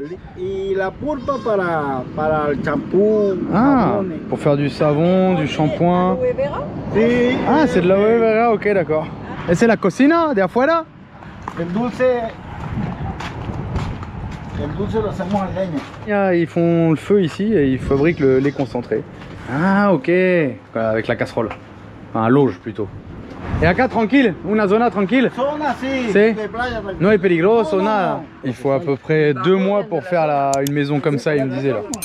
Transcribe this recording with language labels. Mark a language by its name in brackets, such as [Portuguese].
[Spanish] Líquido, y la pulpa para el champú, Ah, jabones. [French] pour faire du savon, du shampoing. [Spanish] Aloe vera. Sí. [French] Ah, c'est de l'aloe vera, ok, d'accord. Et c'est [Spanish] la cocina de afuera? El dulce lo hacemos en leña. [French] Ils font le feu ici et ils fabriquent le lait concentré. Ah, ok. Avec la casserole. Un loge plutôt. [Spanish] Et acá, tranquille, una zona tranquille. Zona así, Sí. de playa. No es peligroso, No, no, nada. no. [French] Il faut à peu près 2 mois pour faire une maison comme ça, il me disait là.